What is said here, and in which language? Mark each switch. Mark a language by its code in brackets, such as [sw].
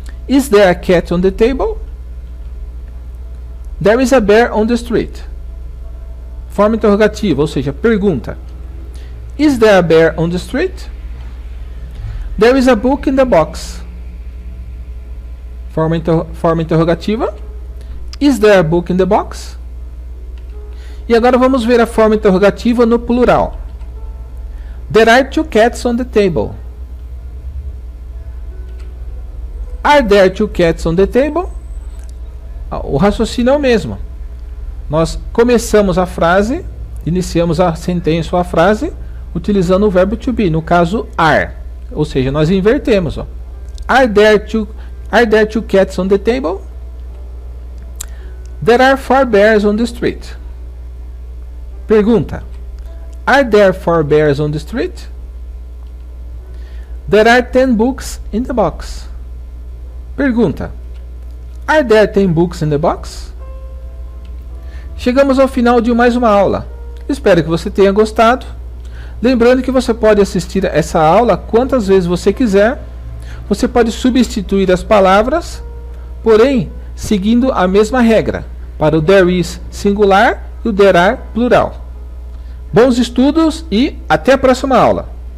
[en] Is there a cat on the table? There is a bear on the street. [pt] Forma interrogativa, ou seja, pergunta. [en] Is there a bear on the street? There is a book in the box. [pt] Forma interrogativa. [en] Is there a book in the box? [pt] E agora vamos ver a forma interrogativa no plural. [en] There are 2 cats on the table. Are there 2 cats on the table? [pt] O raciocínio é o mesmo. Nós começamos a frase, iniciamos a sentença ou a frase, utilizando o verbo to be, no caso are. Ou seja, nós invertemos. Ó. [en] Are there two cats on the table? There are 4 bears on the street. Pergunta. Are there 4 bears on the street? There are 10 books in the box. Pergunta. Are there 10 books in the box? [pt] Chegamos ao final de mais uma aula. Espero que você tenha gostado. Lembrando que você pode assistir essa aula quantas vezes você quiser. Você pode substituir as palavras, porém, seguindo a mesma regra, para o there is singular e o there are plural. Bons estudos e até a próxima aula!